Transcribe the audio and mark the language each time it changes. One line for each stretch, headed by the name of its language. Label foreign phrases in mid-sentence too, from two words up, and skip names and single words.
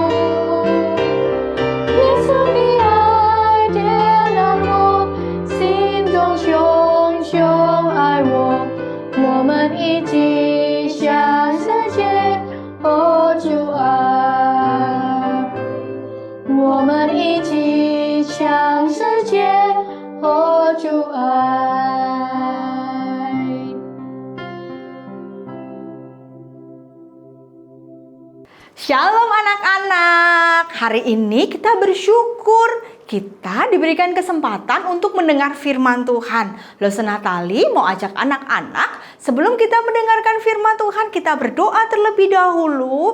Chinese: 耶稣的爱点燃我心中熊熊爱我，我们一起向世界活出爱。我们一起向世界活出爱。
Indonesian: Shalom anak-anak, hari ini kita bersyukur kita diberikan kesempatan untuk mendengar firman Tuhan. Lose Natali mau ajak anak-anak sebelum kita mendengarkan firman Tuhan, kita berdoa terlebih dahulu.